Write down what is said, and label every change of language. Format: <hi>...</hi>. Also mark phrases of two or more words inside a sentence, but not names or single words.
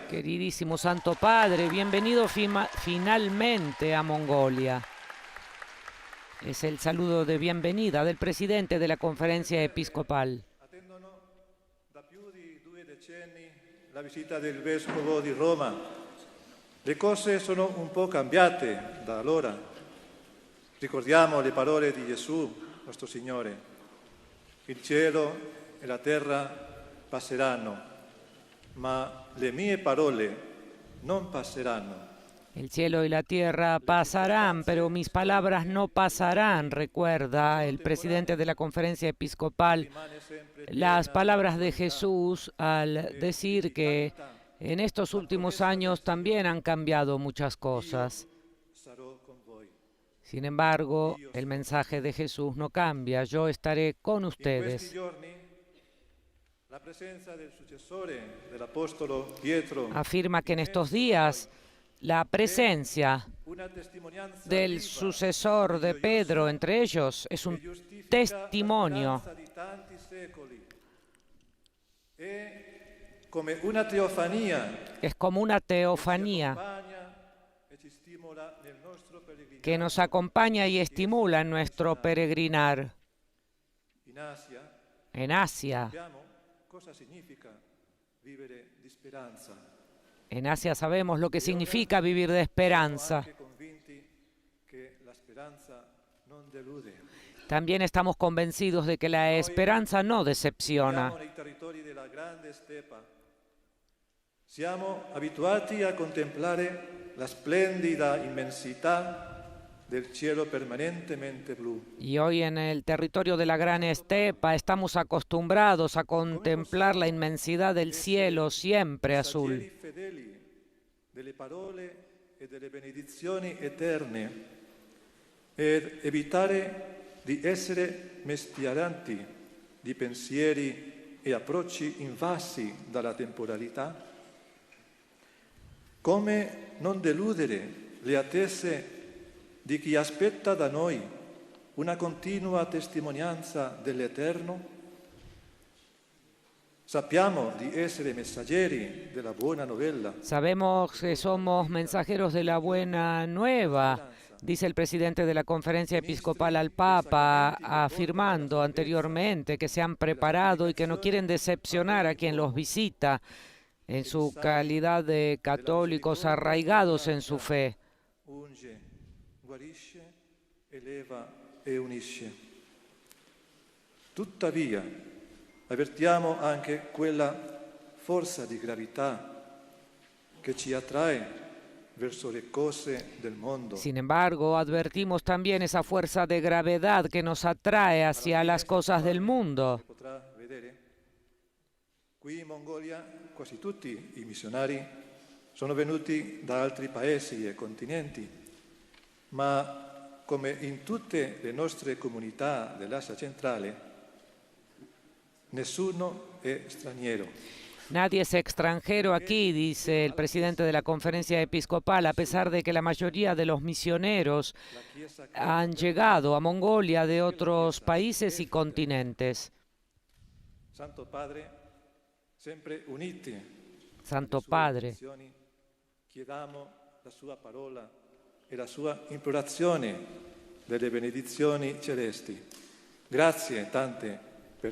<es>Queridísimo Santo Padre, bienvenido finalmente a Mongolia. Es el saludo de bienvenida del presidente de la Conferencia Episcopal.</es> <it>Attendono da più di 2 decenni la visita del Vescovo di Roma. Le cose sono un po' cambiate da allora. Ricordiamo le parole di Gesù, nostro Signore. Il cielo e la terra passeranno, ma le mie parole non passeranno.</it> <es>El cielo y la tierra pasarán, pero mis palabras no pasarán, recuerda el presidente de la Conferencia Episcopal las palabras de Jesús al decir que en estos últimos años también han cambiado muchas cosas.</es> <it>Sarò con voi.</it> <es>Sin embargo, el mensaje de Jesús no cambia. Yo estaré con</es> <it>In questi</it> <es>ustedes.</es> <it>giorni la presenza del successore dell'Apostolo Pietro</it> <es>Afirma que en estos días la presencia</es> <it>una testimonianza</it> <es>del</es> <it>viva</it> <es>sucesor de Pedro entre ellos es</es> <it>che</it> <es>un</es> <it>giustifica</it> <es>testimonio.</es> <it>la speranza di tanti secoli. È come una teofanía</it> <es>Es como una teofanía que nos acompaña y estimula en nuestro peregrinar. En Asia sabemos lo que significa vivir de esperanza. También estamos convencidos de que la esperanza no decepciona.</es> <it>Siamo abituati a contemplare la splendida immensità del cielo permanentemente blu.</it> <es>Y hoy en el territorio de la gran estepa estamos acostumbrados a contemplar la inmensidad del cielo siempre azul.</es> <it>Fedeli delle parole e delle benedizioni eterne ed evitare di essere mestieranti di pensieri e approcci invasi dalla temporalità. Come non deludere le attese di chi aspetta da noi una continua testimonianza dell'Eterno? Sappiamo di essere messaggeri della buona novella.</it> <es>Sabemos que somos mensajeros de la buena nueva, dice el presidente de la Conferencia Episcopal al Papa, afirmando anteriormente que se han preparado y que no quieren decepcionar a quien los visita en su calidad de católicos arraigados en su fe.</es> <it>Unge, guarisce, eleva e unisce. Tuttavia, avvertiamo anche quella forza di gravità che ci attrae verso le cose del mondo.</it> <es>Sin embargo, advertimos también esa fuerza de gravedad que nos atrae hacia las cosas del mundo.</es> <it>Potrà vedere? Qui in Mongolia quasi tutti i missionari sono venuti da altri paesi e continenti, ma come in tutte le nostre comunità dell'Asia centrale, nessuno è straniero.</it> <es>Nadie es extranjero aquí, dice el presidente de la Conferencia Episcopal, a pesar de que la mayoría de los misioneros han llegado a Mongolia de otros países y continentes.</es> <it>Santo Padre, sempre uniti. Santo Padre, chiediamo la sua parola e la sua implorazione delle benedizioni celesti. Grazie tante per</it>